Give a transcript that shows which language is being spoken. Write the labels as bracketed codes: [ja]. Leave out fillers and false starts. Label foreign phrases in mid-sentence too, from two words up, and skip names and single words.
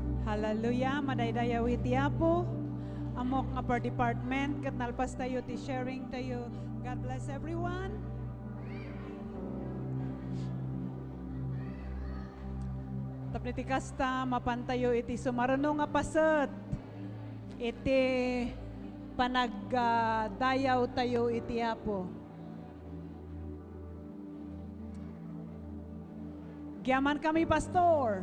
[ilo] Hallelujah, madaydayaw iti Apo. Amok nga [en] per department, [ilo] kat nalpas tayo ti sharing tayo. [en] God bless everyone. [ilo] Tapniti kasta, mapantayo iti sumaruno nga pasat. Iti panagdayaw tayo iti Apo. Giyaman kami, Pastor.